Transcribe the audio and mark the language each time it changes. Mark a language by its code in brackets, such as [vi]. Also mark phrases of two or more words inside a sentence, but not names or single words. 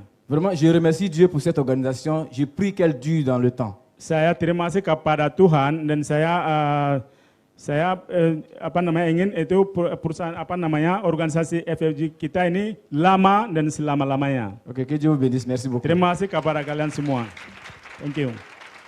[fr] Vraiment, je remercie Dieu pour cette organisation. Je prie qu'elle dure dans le temps. [id] Saya terima kasih kepada Tuhan dan saya ingin itu perusahaan organisasi FFG kita ini lama dan selama-lamanya. [fr] Ok, que Dieu vous bénisse. Merci beaucoup. [id] Terima kasih kepada kalian semua. [en] Thank you.